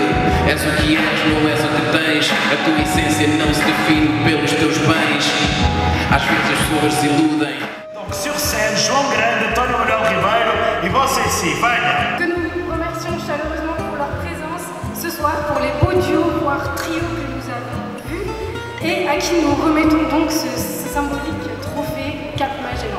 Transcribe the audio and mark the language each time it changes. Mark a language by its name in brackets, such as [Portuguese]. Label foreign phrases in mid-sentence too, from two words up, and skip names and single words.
[Portuguese] És o que és, não és o que tens. A tua essência não se define pelos teus bens. Às vezes as pessoas se iludem. [French] Donc sur scène, João Grande, António Manuel Ribeiro et você ici, venha. Que nous remercions chaleureusement pour leur présence ce soir, pour les beaux duos, voire trios que nous avons vus, et à qui nous remettons donc ce symbolique trophée Cap Magellan.